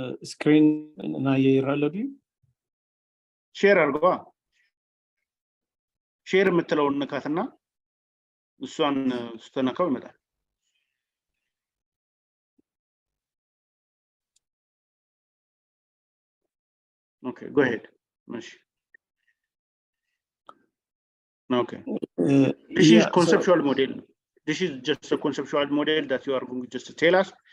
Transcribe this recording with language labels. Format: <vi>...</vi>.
<am>Screen na ይራለዱ ሼር አድርገዋ። ሼር የምትለውን ንካትና እሷን ስተነካው ይመጣል።</am> <en>Okay, go ahead. Okay. This is conceptual model. This is just a conceptual model that you are going to just tell us.</en>